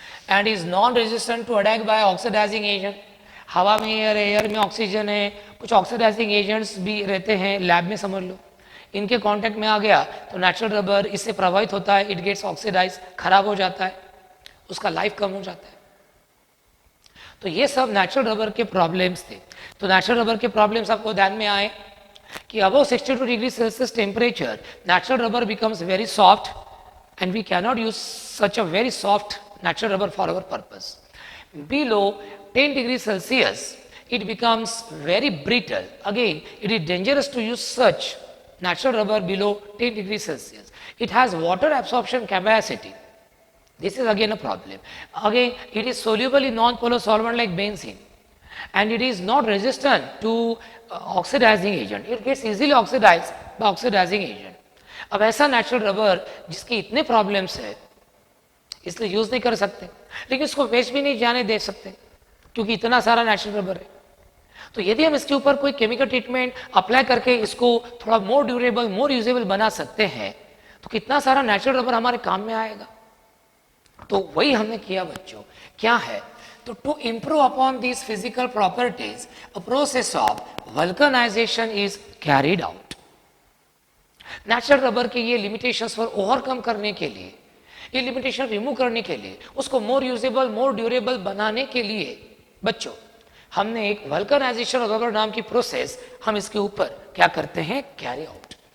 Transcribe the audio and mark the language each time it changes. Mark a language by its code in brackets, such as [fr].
[en] And is non resistant to attack by oxidizing agent. [hi] हवा में air में oxygen है, कुछ ऑक्सीडाइजिंग एजेंट्स भी रहते हैं लैब में, समझ लो, इनके कांटेक्ट में आ गया तो नेचुरल रबर इससे प्रभावित होता है, [en] it gets oxidize, [hi] खराब हो जाता है, उसका लाइफ कम हो जाता है. तो ये सब नेचुरल रबर के प्रॉब्लम्स थे. तो नेचुरल रबर के प्रॉब्लम्स आपको ध्यान में आए कि [en] above 62 degree Celsius temperature natural rubber becomes very soft, and we cannot use such a very soft natural rubber for our purpose. Below 10 degrees Celsius it becomes very brittle. Again, it is dangerous to use such natural rubber below 10 degrees Celsius. It has water absorption capacity. This is again a problem. Again, it is soluble in non-polar solvent like benzene, and it is not resistant to oxidizing agent. It gets easily oxidized by oxidizing agent. [hi] अब ऐसा natural rubber जिसकी इतने problems है, इसलिए use नहीं कर सकते, लेकिन इसको वेस्ट भी नहीं जाने दे सकते क्योंकि इतना सारा नेचुरल रबर है. तो यदि हम इसके ऊपर कोई केमिकल ट्रीटमेंट अप्लाई करके इसको थोड़ा मोर ड्यूरेबल, मोर यूजेबल बना सकते हैं, तो कितना सारा नेचुरल रबर हमारे काम में आएगा. तो वही हमने किया बच्चों. क्या है? [en] तो to improve upon these physical properties, a process of vulcanization is carried out. [hi] Natural rubber के ये लिमिटेशंस पर ओवरकम करने के लिए, ये लिमिटेशन रिमूव करने के लिए, उसको मोर यूजेबल, मोर ड्यूरेबल बनाने के लिए बच्चों हमने एक वल्कनाइजेशन ऑफ रबर नाम की प्रोसेस हम इसके ऊपर क्या करते हैं, कैरी आउट.